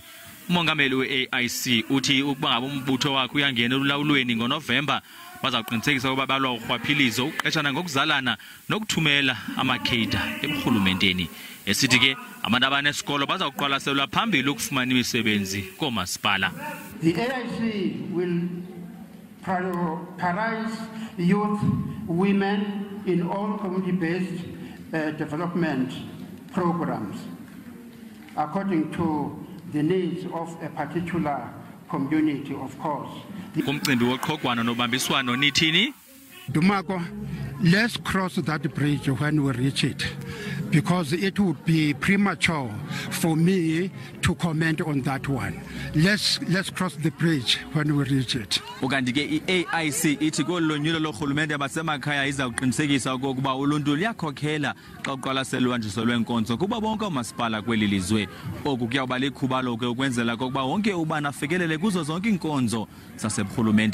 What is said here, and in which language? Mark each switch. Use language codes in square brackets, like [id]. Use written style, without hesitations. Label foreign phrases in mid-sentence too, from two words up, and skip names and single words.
[xh] Umongameli we-AIC uthi ukuba ngaba umbutho wakhe uyangena ulawulweni ngoNovemba baza kuqinisekisa ukuba balwa urhwaphilizo uqeshana ngokuzalana nokuthumela amakheyida emrhulumenteni. Esithi ke abantu abanesikolo baza kuqwalaselwa phambili ukufumana imisebenzi komasipala. [en] The AIC will prioritize youth, women in all community-based development programs according to the needs of a particular community, of course. [xh] Kumcimbi woqhogwana nobambiswano nithini? Dumako, [en] let's cross that bridge when we reach it, because it would be premature for me to comment on that one. Let's cross the bridge when we reach it. [xh] Ukanti ke iAIC ithi kolonyulo lorhulumente basemakhaya iza kuqinisekisa ukuba uluntu liyakhokhela xa uqwalaselwa nje lwenkonzo kuba bonke omasipala kweli lizwe. Oku kuyawuba likhubalo ke ukwenzela kokuba wonke ubani afikelele kuzo zonke inkonzo zaseburhulumenteni.